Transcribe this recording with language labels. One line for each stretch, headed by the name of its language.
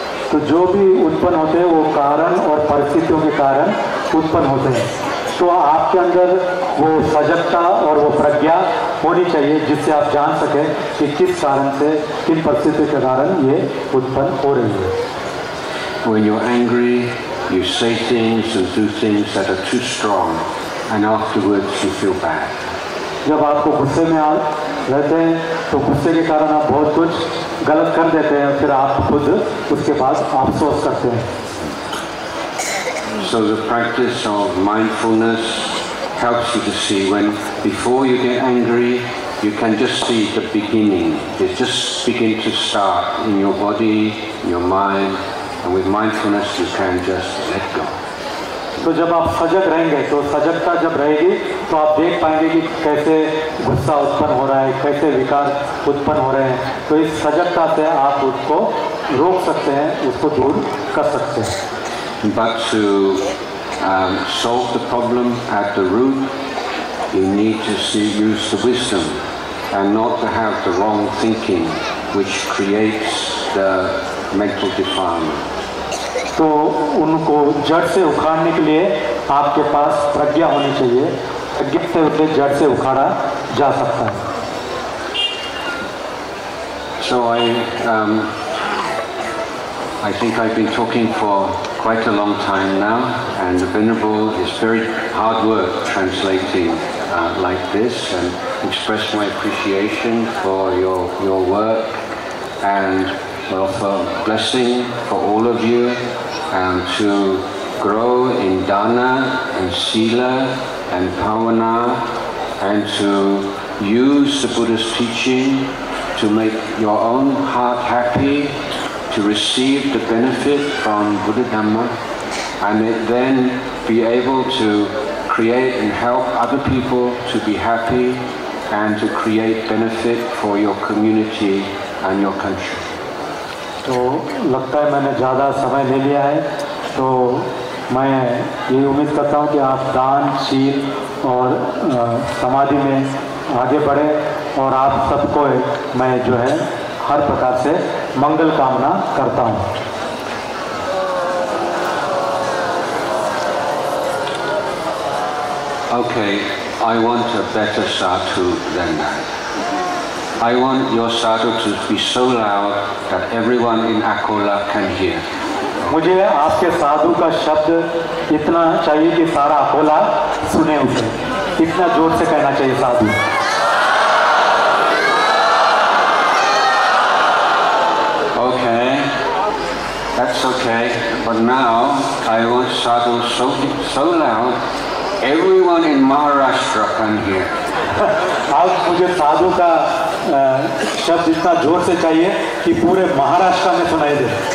Hindi: तो जो भी उत्पन्न होते हैं वो कारण और परिस्थितियों के कारण उत्पन्न होते हैं. तो आपके अंदर वो सजगता और वो प्रज्ञा होनी चाहिए जिससे आप जान सकें कि किस कारण से, किन परिस्थितियों के कारण ये उत्पन्न हो रही है.
English: When you're angry, you say things and do things that are too strong, and afterwards you feel bad.
Hindi: जब आपको गुस्से में रहते हैं तो गुस्से के कारण आप बहुत कुछ गलत कर देते हैं, फिर आप खुद उसके बाद अफसोस करते हैं.
English: So the practice of mindfulness helps you to see when, before you get angry, you can just see the beginning. It just begin to start in your body, in your mind, and with mindfulness you can just let go.
Hindi: तो जब आप सजग रहेंगे तो सजगता जब रहेगी तो आप देख पाएंगे कि कैसे गुस्सा उत्पन्न हो रहा है, कैसे विकार उत्पन्न हो रहे हैं. तो इस सजगता से आप उसको रोक सकते हैं, उसको दूर कर सकते हैं.
English: But to solve the problem at the root, you need to use the wisdom and not to have the wrong thinking which creates the mental defilement.
Hindi: तो उनको जड़ से उखाड़ने के लिए आपके पास प्रज्ञा होनी चाहिए. प्रज्ञा से उसे जड़ से उखाड़ा जा सकता है.
English: So I think I've been talking for quite a long time now, and the Venerable is very hard work translating like this, and express my appreciation for your work, and offer blessing for all of you, and to grow in dana and sila and bhavana, and to use the Buddha's teaching to make your own heart happy, to receive the benefit from Buddha Dhamma, and then be able to create and help other people to be happy and to create benefit for your community and your country.
Hindi: तो लगता है मैंने ज़्यादा समय ले लिया है, तो मैं यही उम्मीद करता हूँ कि आप दान, शील और समाधि में आगे बढ़े, और आप सबको मैं जो है हर प्रकार से मंगल कामना करता हूँ.
English: Okay, I want a better sadhu than that. I want your sadhu to be so loud that everyone in Akola can hear.
Hindi: मुझे आपके साधु का शब्द इतना चाहिए कि सारा अकोला सुने उसे. इतना जोर से कहना चाहिए साधु.
English: Okay, that's okay. But now I want sadhu so loud, everyone in Maharashtra can hear.
Hindi: अब मुझे साधु का शब्द इतना जोर से चाहिए कि पूरे महाराष्ट्र में सुनाई दे.